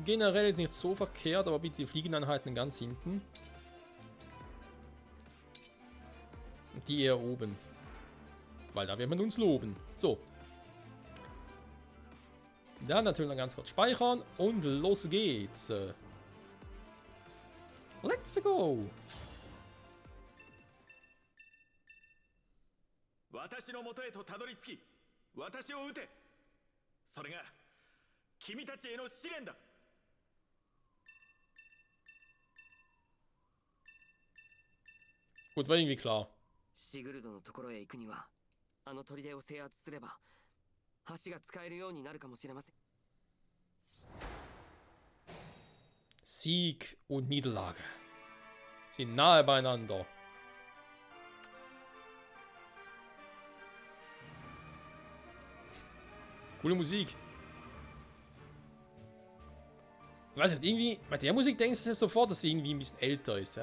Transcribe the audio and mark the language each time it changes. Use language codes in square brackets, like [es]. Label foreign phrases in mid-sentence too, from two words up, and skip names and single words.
[de] Generell jetzt nicht so verkehrt, aber bitte die Fliegeneinheiten ganz hinten. Und die eher oben. Weil da wird man uns loben. So. Dann natürlich noch ganz kurz speichern und los geht's. [en] Let's go! [ja] 私の元へとたどり着き、私を撃て。それが君たちへの試練だ。 [de] Gut, war irgendwie klar. [ja] シグルドのところへ行くには、あの砦を制圧すれば、橋が使えるようになるかもしれません。 [de] Sieg und Niederlage sind nahe beieinander. Coole Musik. Ich weiß nicht, irgendwie, bei der Musik denkst du sofort, dass sie irgendwie ein bisschen älter ist.